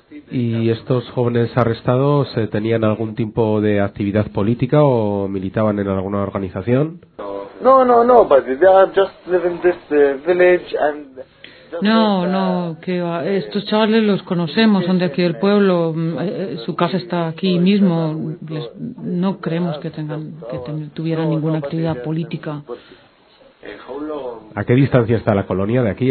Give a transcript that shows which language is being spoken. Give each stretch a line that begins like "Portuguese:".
Spanish: ¿Y estos jóvenes arrestados tenían algún tipo de actividad política o militaban en alguna organización?
English: No, but they are just living in this village and...
Spanish: No, que va. Estos chavales los conocemos, son de aquí del pueblo, su casa está aquí mismo, no creemos que tuvieran ninguna actividad política. ¿A qué distancia está la colonia de aquí?